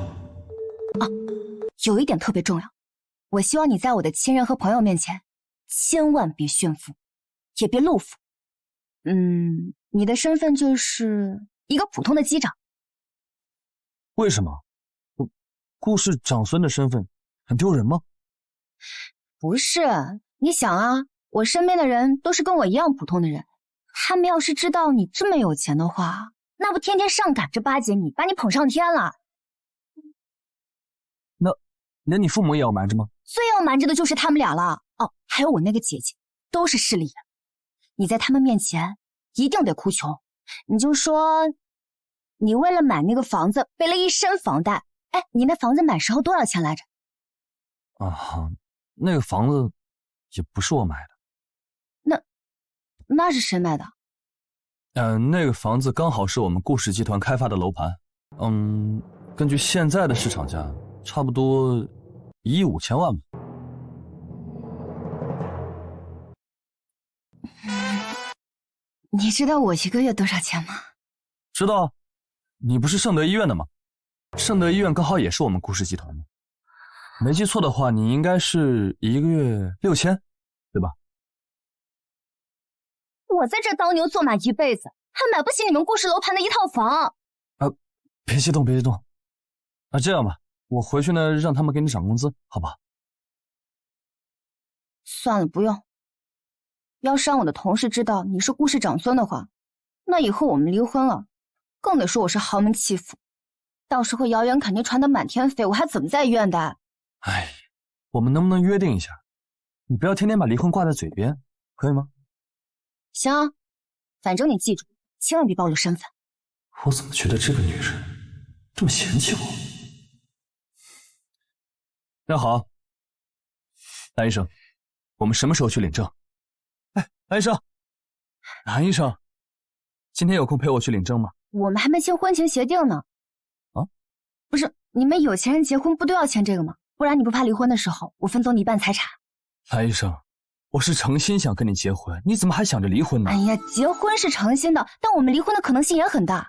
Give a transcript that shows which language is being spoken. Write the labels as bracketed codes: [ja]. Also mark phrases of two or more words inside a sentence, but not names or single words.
[zh] 有一點特別重要，我希望你在我的親人和朋友面前千萬別炫富，也別露富。你的身份就是一個普通的機長。為什麼？顧氏長孫的身份很丟人嗎？不是，你想啊，我身邊的人都是跟我一樣普通的人，他們要是知道你這麼有錢的話，那不天天上趕着巴結你，把你捧上天了。那你父母也要瞞着嗎？最要瞞着的就是他們倆了。哦，還有我那個姐姐，都是勢利眼。你在他們面前一定得哭窮，你就說你為了買那個房子背了一身房貸。哎，你那房子買時候多少錢來着？啊，那個房子也不是我買的。那是誰買的？那個房子剛好是我們顧氏集團開發的樓盤。根據現在的市場價，差不多1億5千萬吧。你知道我1個月多少錢嗎？知道，你不是聖德醫院的嗎？聖德醫院剛好也是我們顧氏集團的。沒記錯的話，你應該是1個月6000，對吧？我在這當牛做馬一輩子，還買不起你們顧氏樓盤的一套房。別激動。這樣吧，我回去呢，讓他們給你漲工資，好不好？算了，不用。要是讓我的同事知道你是顾氏长孙的话，那以后我们离婚了，更得说我是豪门弃婦，到时候谣言肯定传得满天飞，我还怎么在医院待？哎，我们能不能约定一下，你不要天天把离婚挂在嘴边，可以吗？行啊，反正你记住，千万别暴露身份。我怎么觉得这个女人这么嫌弃我？那好，蓝医生，我们什么时候去领证？哎，蓝医生，蓝医生，今天有空陪我去領證嗎？我們還沒簽婚前協定呢。啊？不是，你們有錢人結婚不都要簽這個嗎？不然你不怕離婚的時候我分走你一半財產？藍醫生，我是誠心想跟你結婚，你怎麼還想着離婚呢？哎呀，結婚是誠心的，但我們離婚的可能性也很大。